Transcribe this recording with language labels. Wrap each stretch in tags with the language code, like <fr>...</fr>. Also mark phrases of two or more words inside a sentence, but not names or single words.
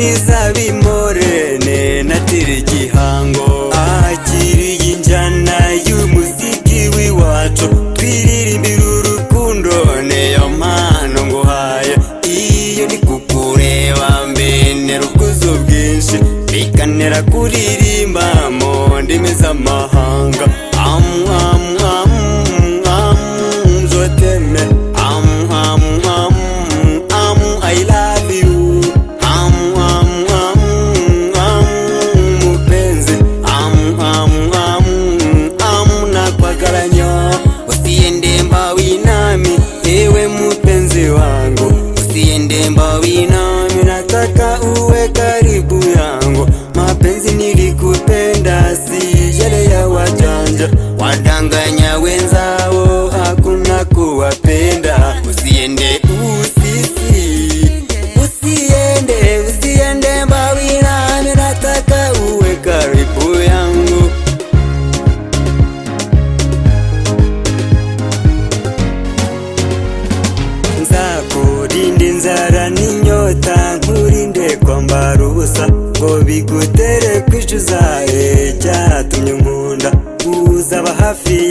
<rw>izabimore nenatira igihango akiriye injyana y'umuziki w'iwacu twiririmbira urukundo niyo mpano nguhaye iyo ndi kukureba mbenera ubwuzu bwinshi bikanira kuririmba mu ndimi z'amahanga nzoteme</rw> <en>I love you</en> <sw>mupenzi nakwagalanya usiende mbawi nami ewe mupenzi wangu usiende mbawi nami nataka uwe karibu yangu mapenzi nilikupenda si yale ya wajanja wadanganya wenzao hakuna kuwapenda usiende usiende mbawi nami nataka uwe karibu yangu</sw> <rw>nzakurinde inzara n'inyota nkurinde kwambara ubusa ngo bigutere kwicuza icyatumye nkunda uzaba hafi</rw>